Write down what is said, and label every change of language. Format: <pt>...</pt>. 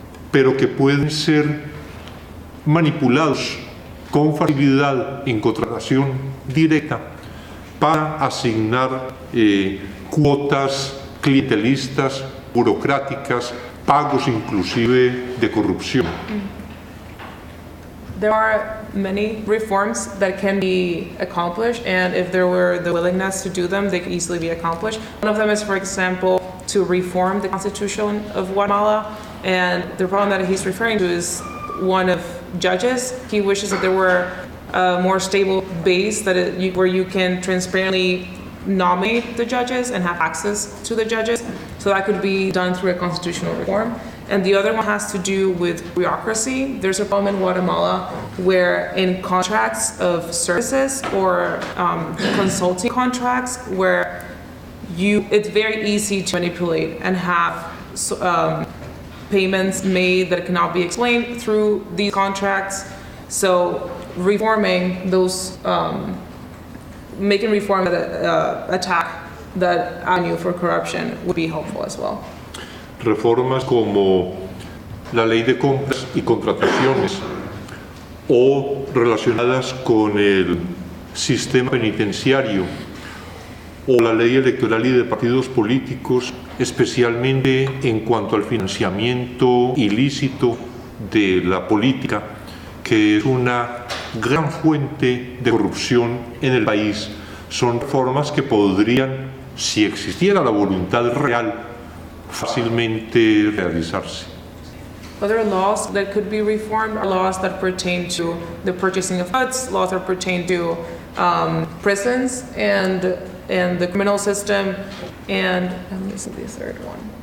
<es>pero que pueden ser manipulados con facilidad en contratación directa para asignar cuotas clientelistas, burocráticas, pagos inclusive de corrupción.</es> <en>There are many reforms that can be accomplished, and if there were the willingness to do them, they could easily be accomplished. One of them is, for example, to reform the Constitution of Guatemala, and the problem that he's referring to is one of judges. He wishes that there were a more stable base where you can transparently nominate the judges and have access to the judges. So that could be done through a constitutional reform. And the other one has to do with bureaucracy. There's a problem in Guatemala where in contracts of services or consulting contracts where it's very easy to manipulate and have payments made that cannot be explained through these contracts. So reforming those, making reform that attack that avenue for corruption would be helpful as well.</en> <es>Reformas como la ley de compras y contrataciones o relacionadas con el sistema penitenciario o la ley electoral y de partidos políticos, especialmente en cuanto al financiamiento ilícito de la política, que es una gran fuente de corrupción en el país. Son reformas que podrían, si existiera la voluntad real, fácilmente realizarse.</es> <en>Other laws that could be reformed are laws that pertain to the purchasing of goods, laws that pertain to prisons and the criminal system, and let me see the third one.</en>